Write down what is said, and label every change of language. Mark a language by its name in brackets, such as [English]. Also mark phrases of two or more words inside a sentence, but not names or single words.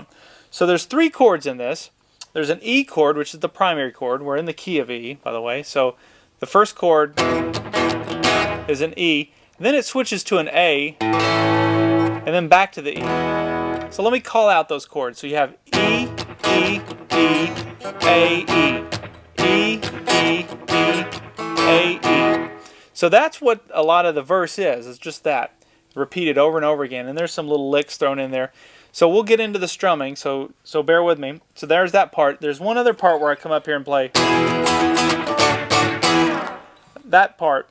[English] So there's three chords in this. There's an E chord, which is the primary chord. We're in the key of E, by the way. So the first chord is an E. Then it switches to an A, and then back to the E. So let me call out those chords. So you have E, E, E, A, E. E, E, E, A, E. So that's what a lot of the verse is. It's just that, repeated over and over again. And there's some little licks thrown in there. So we'll get into the strumming, so bear with me. So there's that part. There's one other part where I come up here and play that part.